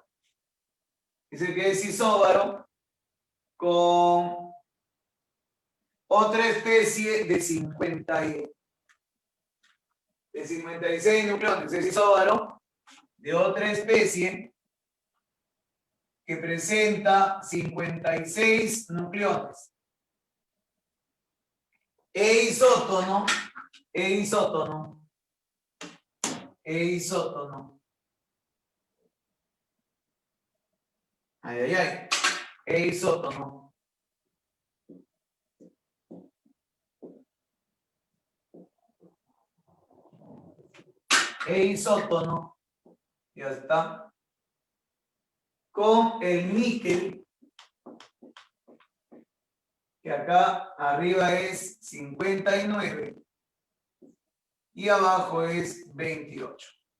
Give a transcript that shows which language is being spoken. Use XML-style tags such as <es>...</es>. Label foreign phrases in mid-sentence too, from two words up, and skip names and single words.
<es>Dice que es isóbaro con otra especie de 56 nucleones. Es isóbaro de otra especie que presenta 56 nucleones. E isótono. Ay, ay, ay. E isótono. E isótono. Ya está. Con el níquel, que acá arriba es 59 y abajo es 28.</es>